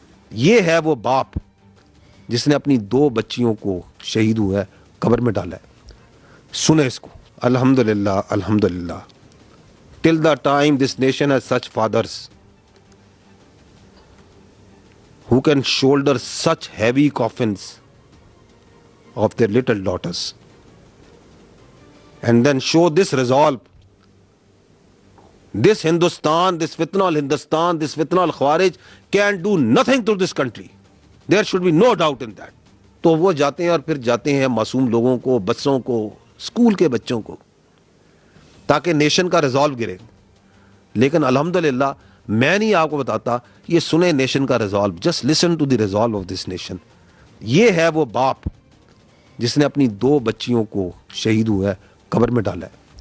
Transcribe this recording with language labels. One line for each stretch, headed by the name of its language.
Urdu: یہ ہے وہ باپ جس نے اپنی 2 بچیوں کو شہید ہوا ہے قبر میں ڈالا ہے. سنیں اس کو. الحمدللہ الحمدللہ.
English: Till the time this nation has such fathers who can shoulder such heavy coffins of their little daughters and then show this resolve. This Hindustan, this fitna al-Hindustan, this fitna al-Khawarij can do nothing to this country. There should be no doubt in that.
Urdu: تو وہ جاتے ہیں اور پھر جاتے ہیں معصوم لوگوں کو, بچوں کو, اسکول کے بچوں کو, تاکہ نیشن کا ریزالو گرے. لیکن الحمدللہ میں نہیں آپ کو بتاتا, یہ سنیں نیشن کا resolve.
English: Just listen to the resolve of this nation.
Urdu: یہ ہے وہ باپ جس نے اپنی 2 بچیوں کو شہید ہوا ہے قبر میں ڈالا ہے.